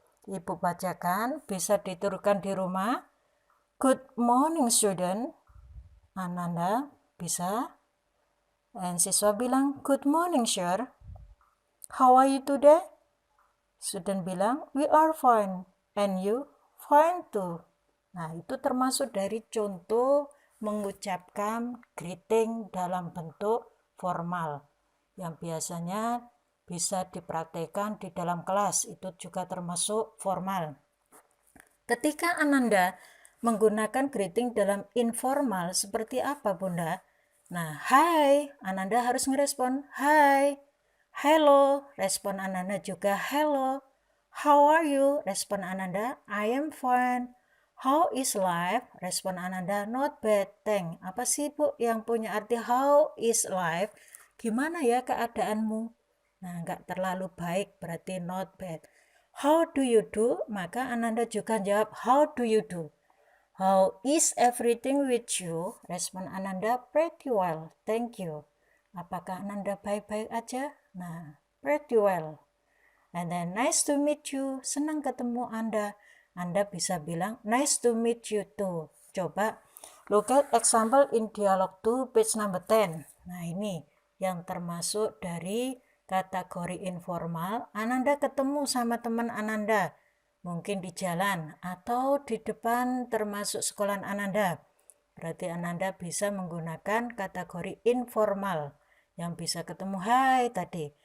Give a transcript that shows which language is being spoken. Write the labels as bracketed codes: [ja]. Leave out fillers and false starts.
[id] Ibu bacakan, bisa diturunkan di rumah. [en] Good morning student. [id] Ananda bisa. [en] And [id] siswa bilang, [en] good morning sir. How are you today? Student bilang, we are fine. And you? Fine too. [id] Nah, itu termasuk dari contoh mengucapkan greeting dalam bentuk formal yang biasanya bisa dipraktekkan di dalam kelas. Itu juga termasuk formal. Ketika Ananda menggunakan greeting dalam informal seperti apa Bunda? Nah, hai, Ananda harus ngerespon hai. [en] Hello, [id] respon Ananda juga [en] hello. How are you? [id] Respon Ananda, [en] I am fine. How is life? [id] Respon Ananda, [en] not bad, thanks. [id] Apa sih Bu yang punya arti [en] how is life? [id] Gimana ya keadaanmu? Nah, nggak terlalu baik, berarti [en] not bad. How do you do? [id] Maka Ananda juga jawab, [en] how do you do? How is everything with you? [id] Respon Ananda, [en] pretty well, thank you. [id] Apakah Ananda baik-baik aja? Nah, [en] pretty well. And then, nice to meet you. [id] Senang ketemu Anda. Anda bisa bilang, [en] nice to meet you too. Coba, look at example in dialogue 2, page number 10. [id] Nah, ini yang termasuk dari kategori informal. Ananda ketemu sama teman Ananda. Mungkin di jalan atau di depan termasuk sekolah Ananda. Berarti Ananda bisa menggunakan kategori informal yang bisa ketemu hai tadi.